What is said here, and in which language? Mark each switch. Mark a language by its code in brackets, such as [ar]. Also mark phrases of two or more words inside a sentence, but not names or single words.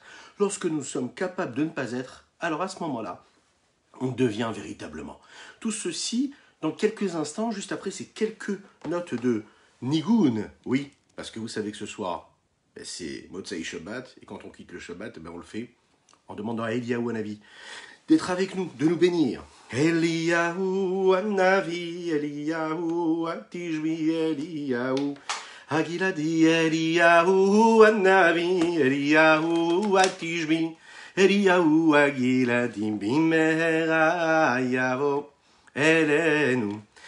[fr] Lorsque nous sommes capables de ne pas être, alors à ce moment-là, on devient véritablement. Tout ceci dans quelques instants, juste après ces quelques notes de Nigoun. Oui, parce que vous savez que ce soir, c'est [he] מוצאי שבת, [fr] et quand on quitte le Shabbat, on le fait en demandant à Eliyahu Hanavi d'être avec nous, de nous bénir. [he] אליהו הנביא, אליהו התשבי, אליהו הגלעדי, אליהו הנביא, אליהו התשבי, אליהו הגלעדי, במהרה יבוא אלינו,